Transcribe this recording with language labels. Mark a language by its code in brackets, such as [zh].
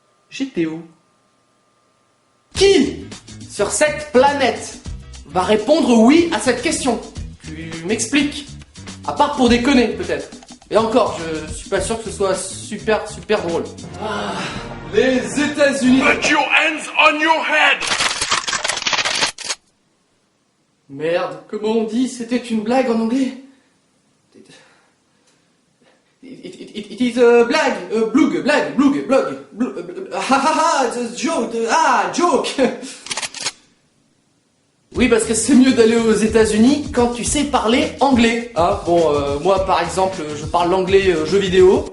[fr] J'étais où? Qui sur cette planète va répondre oui à cette question? Tu m'expliques? À part pour déconner, peut-être. Et encore, je suis pas sûr que ce soit super drôle. Ah, les États-Unis. [en] Put your hands on your head! [fr] Merde, comment on dit? C'était une blague en anglais? [en] It is a [fr] blague, blague, [en] blog, ha ha ha, it's a joke, joke. [fr] Oui, parce que c'est mieux d'aller aux États-Unis quand tu sais parler anglais. Hein, bon, moi par exemple, je parle l'anglais jeu vidéo.